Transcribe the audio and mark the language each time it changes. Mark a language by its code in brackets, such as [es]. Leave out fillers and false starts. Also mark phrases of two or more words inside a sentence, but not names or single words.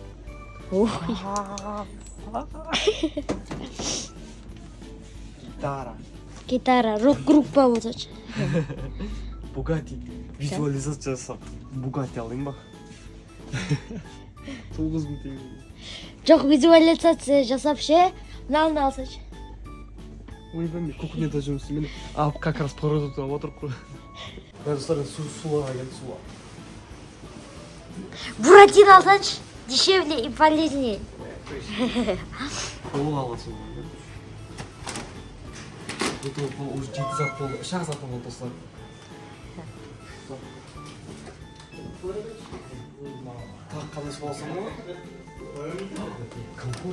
[kk] Гитара, рок-группа болсачы. Bugatti. Визуализация жасап, Bugatti алайын ба? 9000 теңге. Жоқ, визуализация жасап ше, мынаны алсачы. Ойбай, кухняда жұмыс істеймін. [ru] Как раз [kk] продукт алып отырып қой. Достар, суға келді, суға. Буратино алсачы, [ru] дешевле и полезнее. [kk] Ол аласың. бұл уже 7 сағат болды, шаң сағат болды достар. Так, қалай болса ма? Компот.